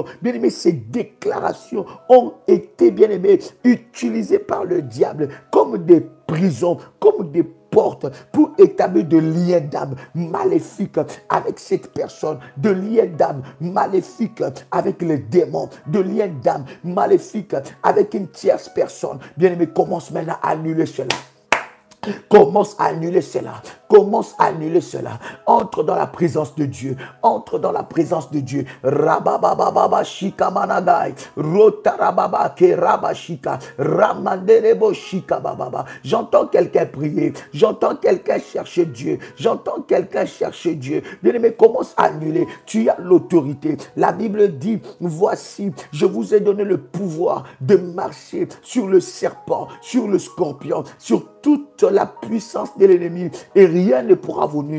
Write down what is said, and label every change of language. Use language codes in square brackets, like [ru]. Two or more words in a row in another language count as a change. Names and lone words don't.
[fr] Bien-aimés, ces déclarations ont été, bien-aimés, utilisées par le diable comme des prisons, comme des portes pour établir de liens d'âme maléfiques avec cette personne, de liens d'âme maléfiques avec les démons, de liens d'âme maléfiques avec une tierce personne. Bien-aimé, commence maintenant à annuler cela. Commence à annuler cela. Commence à annuler cela. Entre dans la présence de Dieu. Entre dans la présence de Dieu. Rabababa shika managai. Rotarababa ke rabashika. Ramanderebo shika bababa. J'entends quelqu'un prier. J'entends quelqu'un chercher Dieu. J'entends quelqu'un chercher Dieu. Bien-aimé, commence à annuler. Tu as l'autorité. La Bible dit, voici, je vous ai donné le pouvoir de marcher sur le serpent, sur le scorpion, sur toute la puissance de l'ennemi et rien ne pourra vous nuire.